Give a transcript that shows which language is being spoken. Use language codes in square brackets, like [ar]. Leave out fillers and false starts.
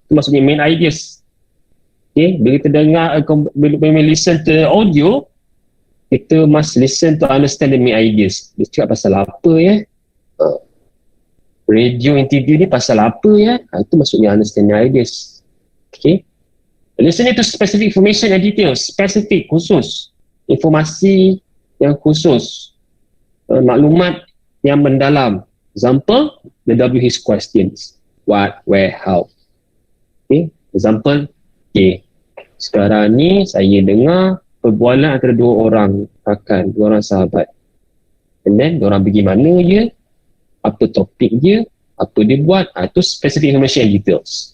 [ms] Itu maksudnya [en] main ideas. Okay, [ms] bila kita dengar, bila [en] listen to audio, kita must listen to understand the main ideas. [ms] Dia cakap pasal apa ya? Radio interview ni pasal apa ya? Itu maksudnya [en] understand the ideas. [ms] Okay. [en] Listening to specific information and details. [ms] Specific, khusus. Informasi yang khusus. Maklumat yang mendalam. [en] Example, the WH questions. What, where, how. Okay. Example, okay. [ms] Sekarang ni saya dengar perbualan antara 2 orang rakan, 2 orang sahabat. And then, diorang pergi mana je, apa topik dia, apa dia buat, itu [en] specific information and details.